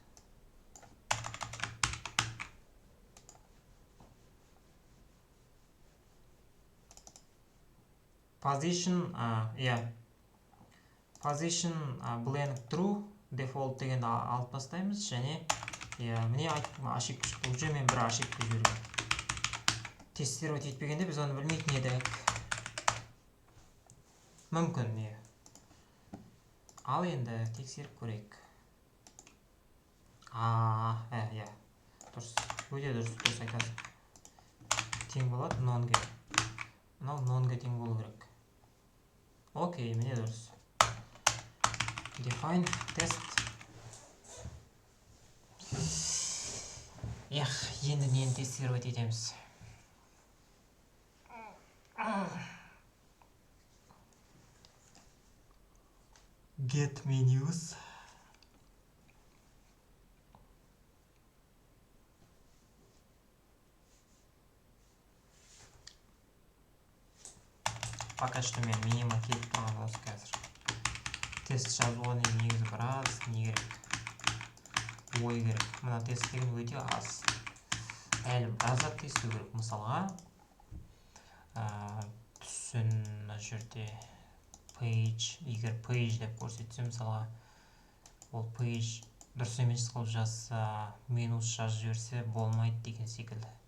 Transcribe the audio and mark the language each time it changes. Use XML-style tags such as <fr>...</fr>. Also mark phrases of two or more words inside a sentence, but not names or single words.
<en>Position blank true default</en> <kk>дегенді алып тастаймыз және міне ошибка шықты. Уже мен бір ошибка жіберген. Тестировать етпегенде біз оны білмейтін едік. Мүмкін не. Ал енді тексеріп көрейік. Дұрыс. Өте дұрыс айтасың. Тең болады none-ге. Мынау none-ге тең болу керек. Окей, міне дұрыс.</kk> <en>Define test.</en> <kk>Енді нені тестировать етеміз?</kk> <en>Get menus.</en> <ru>Пока что</ru> <kk>мен минима келіп тұрған осы қазір. Тест жазуға негізі біраз не керек? Ой керек. Мына тест деген өте аз. Әлі біразат тесту керек. Мысалға түсін мына жерде page, егер page деп көрсетсе, мысалға ол page дұрыс емес қылып жазса, минус жазып жіберсе болмайды деген секілді.</kk>